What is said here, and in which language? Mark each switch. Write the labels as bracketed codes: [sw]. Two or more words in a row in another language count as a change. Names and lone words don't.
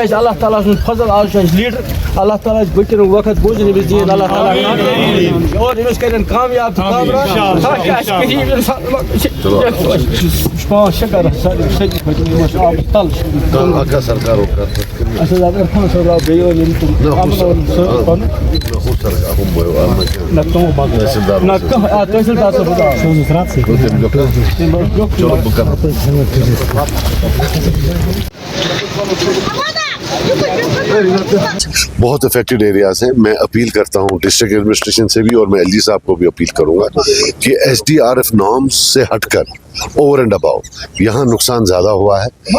[ks] اَسہِ اللہ تعالیٰ سُنٛد فضل آز چھُ اَسہِ لیٖڈر اللہ تعالیٰ چھِ بٔچِن وقت بوزن أمِس دِیِن اللہ تعالیٰ اور أمِس کَرن کامیاب تہٕ کامران تاکہِ اَسہِ غریٖب اِنسان پانٛژھ شےٚ گرٕ سٲری کھٔتۍ یِم ٲسۍ آبَس تَل اَسہِ حظ عرفان صٲب آو بیٚیہِ ٲسۍ یِم تِم اَمن صٲب پَنُن نہ تِمو بدل نہ کانٛہہ تحصیلدار صٲب [ur] بہت [en] affected areas [ur] ہیں. میں اپیل کرتا ہوں [en] district administration [ur] سے بھی اور میں ایل جی صاحب کو بھی اپیل کروں گا کہ [en] SDRF norms [ur] سے ہٹ کر [en] over and above [ur] یہاں نقصان زیادہ ہوا ہے.